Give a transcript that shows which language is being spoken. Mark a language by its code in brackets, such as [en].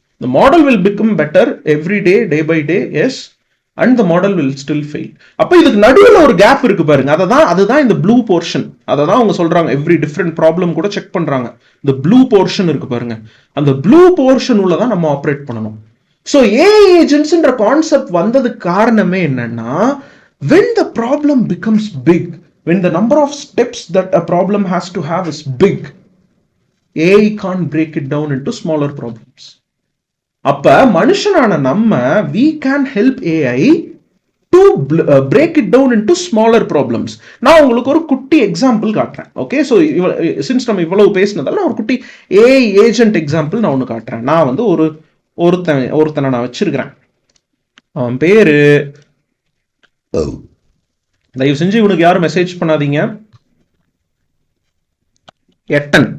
[en] The model will become better every day, day by day, yes, and the model will still fail. [ta] அப்ப இதுக்கு நடுவுல ஒரு gap இருக்கு பாருங்க. அதுதான் இந்த ப்ளூ போர்ஷன். அததான் அவங்க சொல்றாங்க, எவ்ரி டிஃபரெண்ட் ப்ராப்ளம் கூட செக் பண்றாங்க. இந்த ப்ளூ போர்ஷன் இருக்கு பாருங்க, அந்த ப்ளூ போர்ஷன் உள்ளதான் நம்ம ஆப்ரேட் பண்ணணும். சோ ஏஐ ஏஜென்ட்ஸ்ன்ற கான்செப்ட் வந்ததுக்கு காரணமே என்னன்னா, [en] when the problem becomes big, when the number of steps that a problem has to have is big, AI can't break it down into smaller problems. [ta] அப்ப மனுஷனான நம்ம [en] we can help AI to break it down into smaller problems. [ta] நான் உங்களுக்கு ஒரு குட்டி example காட்டுறேன். Okay, so since நம்ம இவ்வளவு பேசினதால நான் ஒரு குட்டி ஏஐ ஏஜென்ட் எக்ஸாம்பிள் நான் ஒன்று காட்டுறேன். நான் வந்து ஒருத்தனை நான் வச்சிருக்கிறேன். அவன் பேரு, தயவு செஞ்சு இவனுக்கு யாரும் மெசேஜ் பண்ணாதீங்க, எட்டன்.